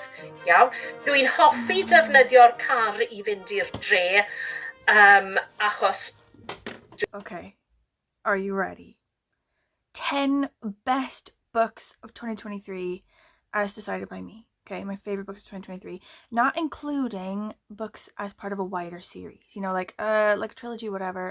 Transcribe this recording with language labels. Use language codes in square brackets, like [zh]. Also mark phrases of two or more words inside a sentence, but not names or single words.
[cy] Iawn? Dwi'n hoffi defnyddio'r car I fynd i'r dre, achos... [en] Okay, are you ready? 10 best books of 2023 as decided by me. Okay, my favorite books of 2023, not including books as part of a wider series, you know, like a trilogy, whatever.